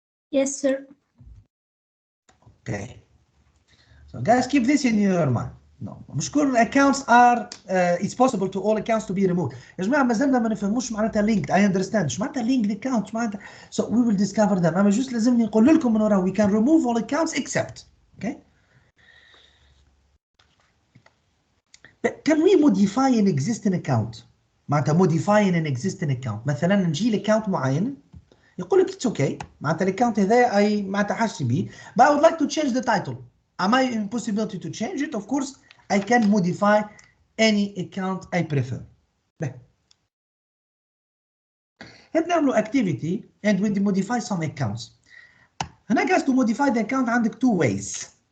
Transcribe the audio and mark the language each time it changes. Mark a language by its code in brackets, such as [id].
[en] Yes, sir. Okay. So guys, keep this in your mind. No. [ar] مش كل [en] accounts are it's possible to all accounts to be removed. [ar] يا جماعة ما زلنا ما نفهموش معناتها linked. [en] I understand. [ar] مش معناتها linked account معناتها. [en] So we will discover them. [ar] أما جوست لازمني نقول لكم من ورا [en] we can remove all accounts except. Okay. But can we modify an existing account? معناتها modifying an existing account. [ar] مثلا نجي لاكونت معين يقول لك [en] it's okay. [ar] معناتها الاكونت هذا أي معناتها حاجتي بيه. [en] But I would like to change the title. Am I in possibility to change it? Of course, I can modify any account I prefer. [ar] هنعملوا [en] activity and we modify some accounts. هنا guys to modify the account عندك two ways.